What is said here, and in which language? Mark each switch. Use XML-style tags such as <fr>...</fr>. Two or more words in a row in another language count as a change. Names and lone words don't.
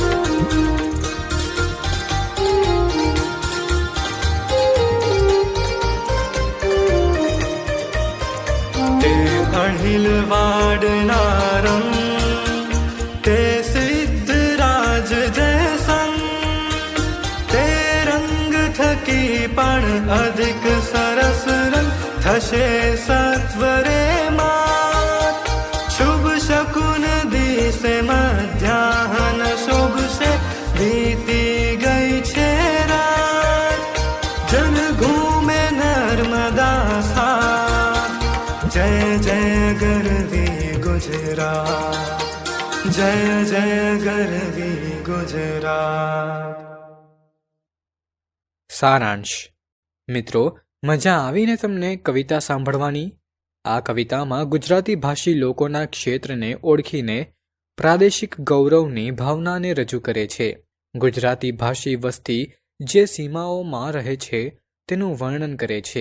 <gu>તે અણિલ વાડના રંગ, તે સિદ્ધરાજ જયસંગ, તે રંગ થકી પણ અધિક સરસ રંગ થશે સત્વરે માં. શુભ શકુન દિસે મધ્યાહ્ન શુભ સે બીતી ગઈ છે રાત, જન ઘૂમે નર્મદા સાથ, જય જય ગરવી ગુજરાત, જય જય ગરવી ગુજરાત. સારાંશ. મિત્રો, મજા આવીને તમને કવિતા સાંભળવાની? આ કવિતામાં ગુજરાતી ભાષી લોકોના ક્ષેત્રને ઓળખીને પ્રાદેશિક ગૌરવની ભાવનાને રજૂ કરે છે. ગુજરાતી ભાષી વસ્તી જે સીમાઓમાં રહે છે તેનું વર્ણન કરે છે.</gu>